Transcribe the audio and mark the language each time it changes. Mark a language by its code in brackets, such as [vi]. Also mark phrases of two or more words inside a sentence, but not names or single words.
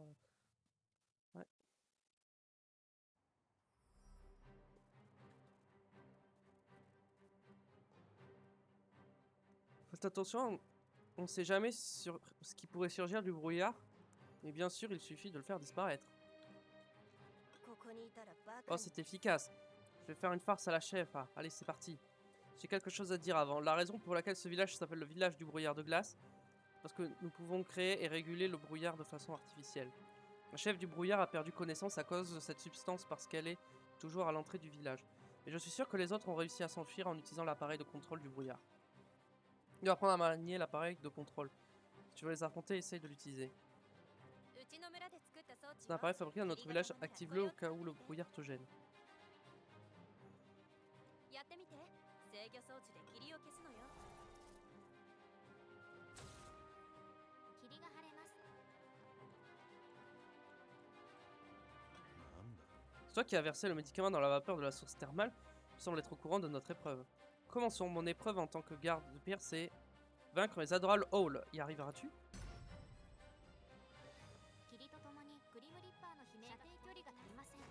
[fr] Ouais. Faites attention, on sait jamais sur ce qui pourrait surgir du brouillard. Mais bien sûr, il suffit de le faire disparaître. [ja] ここにいたらバカ Oh, に [fr] c'est efficace. Je vais faire une farce à la chef. Ah, allez, c'est parti. J'ai quelque chose à dire avant. La raison pour laquelle ce village s'appelle le village du brouillard de glace, parce que nous pouvons créer et réguler le brouillard de façon artificielle. Le chef du brouillard a perdu connaissance à cause de cette substance parce qu'elle est toujours à l'entrée du village. Mais je suis sûr que les autres ont réussi à s'enfuir en utilisant l'appareil de contrôle du brouillard. Tu dois apprendre à manier l'appareil de contrôle. Si tu veux les affronter, essaye de l'utiliser. [ja] うちの村で作った装置 [fr] C'est un [ja] は [fr] appareil fabriqué dans notre [ja] 霧が [fr] village. [ja] 止まる [fr] Active-le au cas où le brouillard te gêne. [ja] やってみて。制御装置で霧を消すのよ。霧が晴れます。なんだ [fr] C'est toi qui as versé le médicament dans la vapeur de la source thermale. Tu sembles être au courant de notre épreuve. Commençons. Mon épreuve en tant que garde de pierre, c'est vaincre les adorables Hall. Y arriveras-tu? [ja] 霧とともにグリムリッパーの悲鳴射程距離が足りません。